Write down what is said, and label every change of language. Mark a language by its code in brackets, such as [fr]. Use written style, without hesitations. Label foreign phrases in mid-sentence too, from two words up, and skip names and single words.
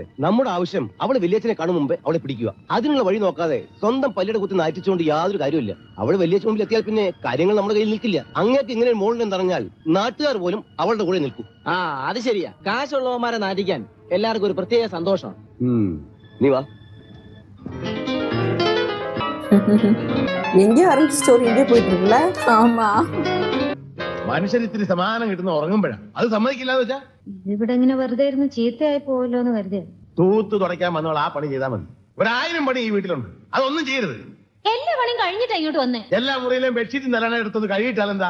[ml] നമ്മുടെ ആവശ്യം അവള് വലിയച്ഛനെ കാണും മുമ്പേ അവളെ പിടിക്കുക. അതിനുള്ള വഴി നോക്കാതെ സ്വന്തം പല്ലിയുടെ കുത്തി നാറ്റിച്ചുകൊണ്ട് യാതൊരു കാര്യമില്ല. അവള് വലിയ മുമ്പിൽ എത്തിയാൽ പിന്നെ കാര്യങ്ങൾ നമ്മുടെ കയ്യിൽ നിൽക്കില്ല. അങ്ങേക്ക് ഇങ്ങനെ മോളിൽ പറഞ്ഞാൽ നാട്ടുകാർ പോലും അവളുടെ കൂടെ നിൽക്കും. ആ, അത് ശരിയാ. കാശുള്ളവന്മാരെ നാട്ടിക്കാൻ എല്ലാവർക്കും ഒരു പ്രത്യേക സന്തോഷം. നീ വാ. [ta] எங்கே ஆரம்பிச்ச ஸ்டோரி எங்கே போயிட்டு இருக்குல்ல? ആമാ. [ml] മനുഷ്യരിത്തിരി സമാധാനം കിട്ടുന്ന ഉറങ്ങുമ്പോഴാണ്. അത് സമ്മതിക്കില്ലാന്ന് വെച്ചാ ഇവിടെ ഇങ്ങനെ വെറുതെ ഇരുന്ന് ചീത്തയായി പോവല്ലോ എന്ന് കരുതിയ. തൂത്ത് തുടയ്ക്കാൻ വന്നവൾ ആ പണി ചെയ്താൽ മതി. 1000 പണി ഈ വീട്ടിലുണ്ട്. അതൊന്നും ചെയ്യരുത്. എല്ലാ പണിയും കഴിഞ്ഞിട്ടാ ഇങ്ങോട്ട് വന്നേ. എല്ലാ മുറിയിലും ബെഡ്ഷീറ്റ് നിലണ എടുത്തത് കഴിയിട്ടാലെന്താ?